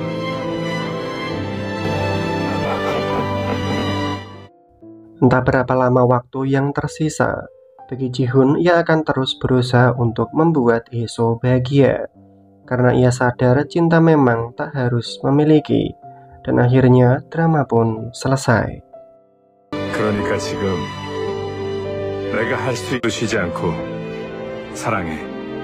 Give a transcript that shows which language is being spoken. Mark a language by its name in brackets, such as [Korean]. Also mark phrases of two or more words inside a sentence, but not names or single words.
[Indonesian] Entah berapa lama waktu yang tersisa, bagi Ji-hun ia akan terus berusaha untuk membuat Hye-so bahagia. Karena ia sadar cinta memang tak harus memiliki. Dan akhirnya drama pun selesai. [Korean] 그러니까 지금 내가 할 수 쉬지 않고 사랑해.